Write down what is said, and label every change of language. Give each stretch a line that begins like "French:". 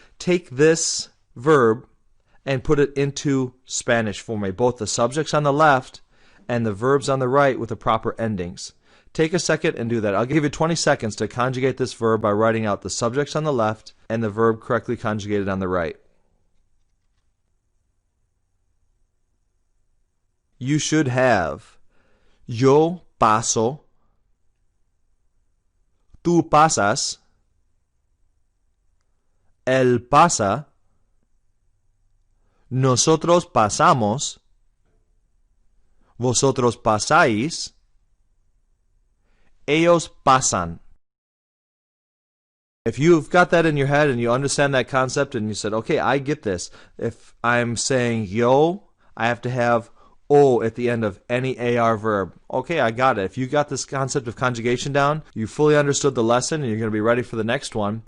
English: Take this verb and put it into Spanish for me. Both the subjects on the left and the verbs on the right with the proper endings. Take a second and do that. I'll give you 20 seconds to conjugate this verb by writing out the subjects on the left and the verb correctly conjugated on the right. You should have
Spanish: yo paso, tú pasas, él pasa, nosotros pasamos, vosotros pasáis, ellos pasan.
English: If you've got that in your head and you understand that concept and you said, okay, I get this. If I'm saying yo, I have to have o at the end of any AR verb. Okay, I got it. If you got this concept of conjugation down, you fully understood the lesson and you're going to be ready for the next one.